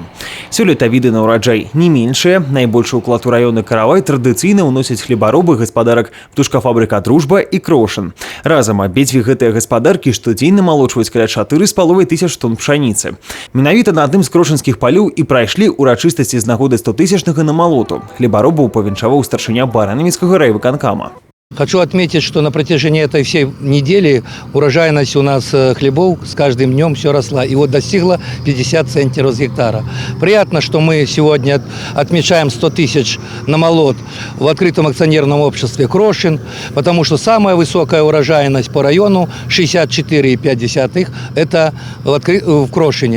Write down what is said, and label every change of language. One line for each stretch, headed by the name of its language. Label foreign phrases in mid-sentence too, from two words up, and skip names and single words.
Belarusian: Сёлета віды на ўраджай не меншыя. Найбольшы ўклад у раёны каравай традыцыйна ўносяць хлебаробы гаспадарак птушкафабрыка «Дружба» і «Крошын». Разам абедзве гэтыя гаспадаркі штодзень намалочваюць каля 4,5 тысяч тонн пшаніцы. Менавіта на адным з крошынскіх палёў і прайшлі ўрачыстасці з нагоды 100-тысячнага намалоту. Хлебаробаў павіншаваў старшыня Баранавіцкага райвыканкама.
Russian: Хочу отметить, что на протяжении этой всей недели урожайность у нас хлебов с каждым днем все росла. И вот достигла 50 центнеров с гектара. Приятно, что мы сегодня отмечаем 100 тысяч намолот в открытом акционерном обществе «Крошин», потому что самая высокая урожайность по району 64,5 это в Крошине.